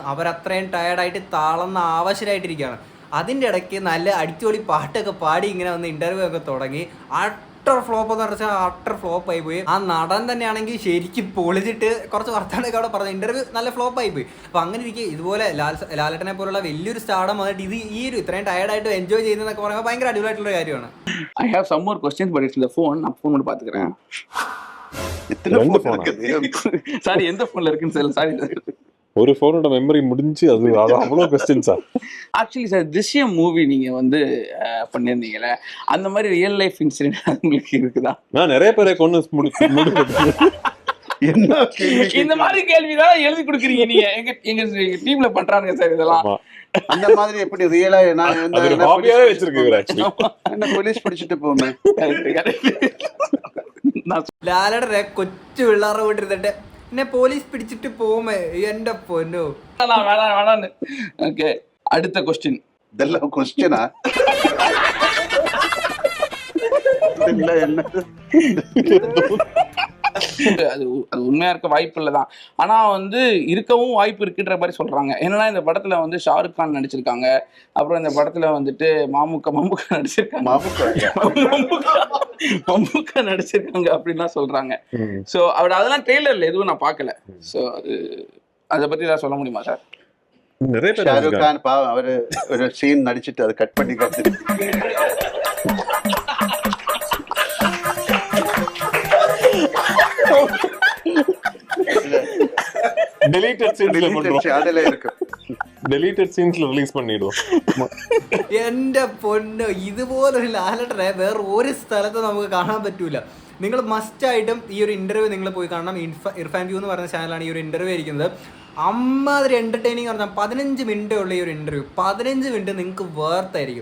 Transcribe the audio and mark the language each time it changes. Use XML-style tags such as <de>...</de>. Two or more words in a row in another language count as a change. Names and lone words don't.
<ml>അവരത്രയും ടയർഡായിട്ട് താളന്ന ആവശ്യമായിട്ടിരിക്കുകയാണ്. അതിൻ്റെ ഇടയ്ക്ക് നല്ല അടിച്ചുപൊളി പാട്ടൊക്കെ പാടി ഇങ്ങനെ വന്ന് ഇൻ്റർവ്യൂ ഒക്കെ തുടങ്ങി.</ml> <en>utter flop</en> <ml>എന്ന് പറഞ്ഞാൽ</ml> <en>utter flop</en> <ml>ആയി പോയി. ആ നടൻ തന്നെയാണെങ്കിൽ ശരിക്കും പൊളിച്ചിട്ട് കുറച്ച് വർത്താനൊക്കെ അവിടെ പറഞ്ഞു. ഇൻ്റർവ്യൂ നല്ല ഫ്ലോപ്പ് ആയി പോയി. അപ്പോൾ അങ്ങനെ ഇരിക്കുക ഇതുപോലെ ലാലേട്ടനെ പോലുള്ള വലിയൊരു സ്റ്റാർഡം വന്നിട്ട് ഇത് ഈ ഒരു ഇത്രയും ടയർഡായിട്ട് എൻജോയ് ചെയ്യുന്നതൊക്കെ പറയുമ്പോൾ ഭയങ്കര അടിപൊളിയായിട്ടുള്ള കാര്യമാണ്.</ml> <en>I have some more questions, but it's the phone.</en> <ta>நான் ஃபோன் மட்டும் பாத்துக்கிறேன். சாரி, எந்த போன்ல இருக்குன்னு சொல்ல. சாரி, ஒரு போனோட மெமரி முடிஞ்சு அது அவ்வளோ கொஸ்டின்ஸா? ஆக்சுவலி சார் திருஷ்யம் மூவி நீங்க வந்து பண்ணியிருந்தீங்கல்ல, அந்த மாதிரி</ta> <en>real life incident</en> <ta>உங்களுக்கு இருக்குதா? நான் நிறைய பேரை கொண்டு இந்த மாதிரி கேள்விதான் எழுதி கொடுக்குறீங்க நீங்க. எங்க டீம்ல பண்றாங்க சார் இதெல்லாம். அந்த மாதிரி எப்படி ரியலா ஹாபியாவே வச்சிருக்கீங்க ஆக்சுவலி. என்ன போலீஸ் பிடிச்சிட்டு போமே.</ta> <ml>ലാലയുടെ കൊച്ചു പിള്ളേരുടെ വീട്ടിരുന്നിട്ട് എന്നെ പോലീസ് പിടിച്ചിട്ട് പോമേ എന്റെ പൊന്നോ.</ml> <ta>வேணான்னு. ஓகே, அடுத்த கொஸ்டின். இதெல்லாம் கொஸ்டினா? இல்ல என்ன அது உண்மையா இருக்க வாய்ப்பு இல்லதான். ஆனா வந்து இருக்கவும் வாய்ப்பு இருக்குன்ற மாதிரி சொல்றாங்க. என்னன்னா இந்த படத்துல வந்து ஷாருக் கான் நடிச்சிருக்காங்க, அப்புறம் இந்த படத்துல வந்துட்டு மம்முக்கா நடிச்சிருக்காங்க, மம்முக்கா நடிச்சிருக்காங்க அப்படின்லாம் சொல்றாங்க. சோ அதெல்லாம் ட்ரெய்லர்ல எதுவும் நான் பார்க்கல. சோ அதை பத்தி ஏதாவது சொல்ல முடியுமா சார்? ஷாருக் கான் பாவம் அவரு ஒரு சீன் நடிச்சிட்டு அதை கட் பண்ணி காத்து</ta> <en>deleted scenes</en> <ta>ல பண்றோம். அதல இருக்கு.</ta> <en>deleted scenes</en> <ta>ல ரிலீஸ் பண்ணிடுவோம்.</ta> <ml>എന്റെ പൊന്നോ, ഇതുപോലൊരു ലാലേട്ടനെ വേറെ ഒരു സ്ഥലത്ത് നമുക്ക് കാണാൻ പറ്റൂല. നിങ്ങൾ മസ്റ്റായിട്ടും ഈ ഒരു ഇൻ്റർവ്യൂ നിങ്ങൾ പോയി കാണണം. ഇർഫാൻ വ്യൂ എന്ന് പറയുന്ന ചാനലാണ് ഈ ഒരു ഇൻ്റർവ്യൂ ഇരിക്കുന്നത്. അമ്മാതിരി എൻ്റർടൈനിങ് പറഞ്ഞാൽ 15 മിനിറ്റേ ഉള്ള ഈ ഒരു ഇൻ്റർവ്യൂ. 15 മിനിറ്റ് നിങ്ങൾക്ക് വേർത്തായിരിക്കും.</ml>